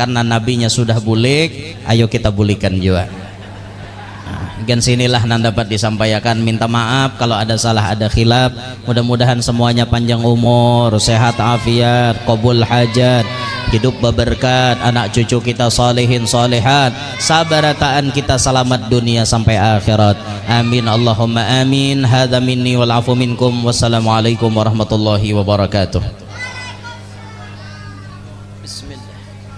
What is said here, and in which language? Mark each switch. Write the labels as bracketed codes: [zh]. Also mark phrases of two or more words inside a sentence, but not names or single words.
[bjn] Karena nabinya sudah bulik, ayo kita bulikan juga. Gen sinilah yang dapat disampaikan. [id] Minta maaf kalau ada salah, ada khilaf. Mudah-mudahan semuanya panjang umur, sehat afiat, qabul hajat. [bjn] hidup berberkat, anak cucu kita salihin salihat, sabarataan kita selamat dunia sampai akhirat. [ar] آمين اللهم آمين. هذا مني والعفو منكم. والسلام عليكم ورحمة الله وبركاته. Bismillah.